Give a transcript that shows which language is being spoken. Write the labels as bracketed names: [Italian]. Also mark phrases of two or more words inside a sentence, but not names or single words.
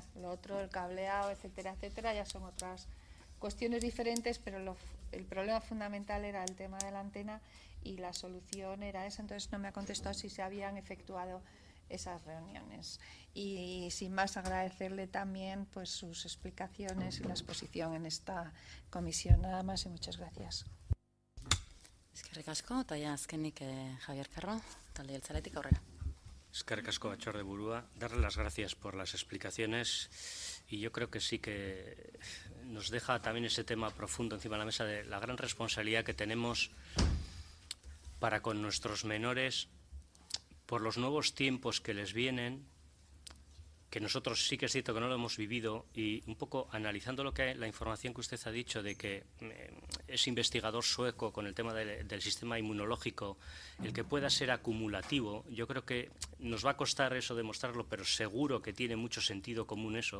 [Spanish] Lo otro, el cableado, etcétera, etcétera, ya son otras cuestiones diferentes, pero el problema fundamental era el tema de la antena y la solución era esa. Entonces no me ha contestado si se habían efectuado esas reuniones. Y sin más, agradecerle también pues sus explicaciones y la exposición en esta comisión. Nada más y muchas gracias. [Basque] Eskerrik asko, eta ja azkenik Javier Carro, talde jeltzaletik, aurrera. Eskerrik asko, batzorde burua. [Spanish] Darle las gracias por las explicaciones y yo creo que sí que nos deja también ese tema profundo encima de la mesa de la gran responsabilidad que tenemos para con nuestros menores por los nuevos tiempos que les vienen, que nosotros sí que es cierto que no lo hemos vivido, y un poco analizando la información que usted ha dicho de que es investigador sueco con el tema del sistema inmunológico, el que pueda ser acumulativo, yo creo que nos va a costar eso demostrarlo, pero seguro que tiene mucho sentido común eso.